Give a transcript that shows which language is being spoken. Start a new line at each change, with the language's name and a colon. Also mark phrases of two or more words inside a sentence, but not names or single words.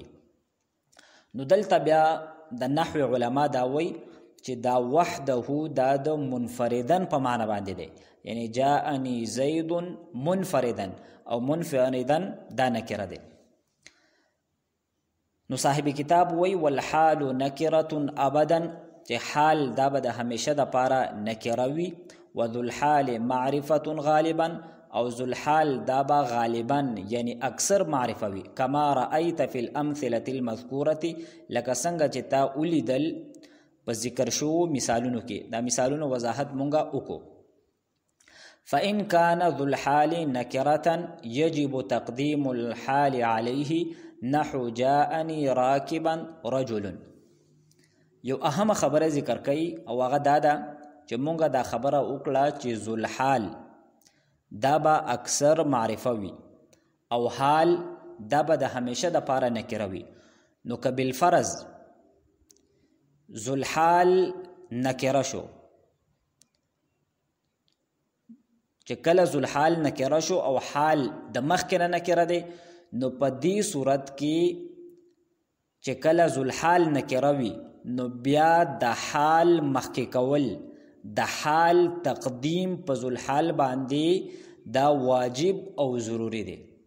Pashto: نو دلته بیا د نحو علما دا وایي چې دا وحده دا د منفردن په معنی باندې دی، یعنی
Arabic: جاءنی زید منفردن
Pashto: او منفردن دا نکره دی. نو صاحب کتاب وی
Arabic: والحال نکره ابدا،
Pashto: چې حال دا به د همیشه د پاره نکره وي.
Arabic: وذو الحال معرفه غالبا،
Pashto: او
Arabic: ذو الحال
Pashto: دا به غالبا یعنی اکثر معرفه وي.
Arabic: کما رأیت فی الامثله المذکوره،
Pashto: لکه څنګه چې تا ولیدل په ذکر شو مثالونو کې. دا مثالونو وضاحت مونږه وکړو.
Arabic: فإن كان ذو الحال نكرة يجب تقديم الحال عليه نحو جاءني راكبا رجل.
Pashto: یو اهم خبره ذکر کړي او هغه دا ده چې مونږه دا خبره وکړه چې
Arabic: ذو الحال
Pashto: دا به اکثر معرفه وي او حال دا به د همیشه د پاره نکره وي. نو که بالفرض
Arabic: ذو الحال
Pashto: نکره شو، چې کله
Arabic: ذو الحال
Pashto: نکره شو او حال د مخکې نه نکره دی، نو په دې صورت کې چې کله
Arabic: ذو الحال
Pashto: نکره وي نو بیا د حال مخکې کول، د حال تقدیم په
Arabic: ذو الحال
Pashto: باندې دا واجب او ضروری دی.